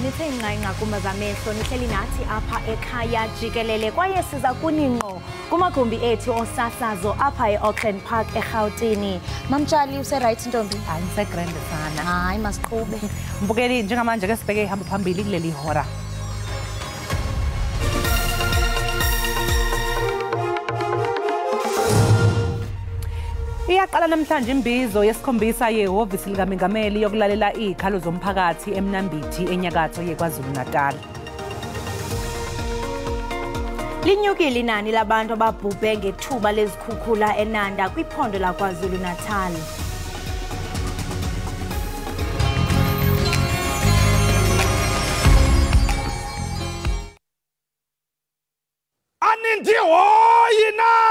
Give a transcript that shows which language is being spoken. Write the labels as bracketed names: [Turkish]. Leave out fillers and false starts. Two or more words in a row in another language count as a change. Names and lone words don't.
[Xhosa] nithe inqanqa kumazamehlo, nihleli nathi apha ekhaya jikelele kwaye siza kuningqo kumagumbi ethu osasazo apha eAuckland Park eRhawutini. [Zulu] Mamtshali useright ntombi? Hayi ngisegrand sana. [Xhosa] Hayi masiqhube. [Zulu] Mbukeli njengamanje ke sibheke ihamba phambili kuleli hora. Iyaqala namhlanje imbizo yesikhombisa yehhovisi likaMengameli yokulalela izikhalo zomphakathi eMnambithi enyakatho yeKwaZulu-Natal. [Xhosa] Linyukile inani labantu ababhubhe ngethuba lezikhukhula eNanda kwiphondo laKwaZulu-Natal. Aninti hoyina!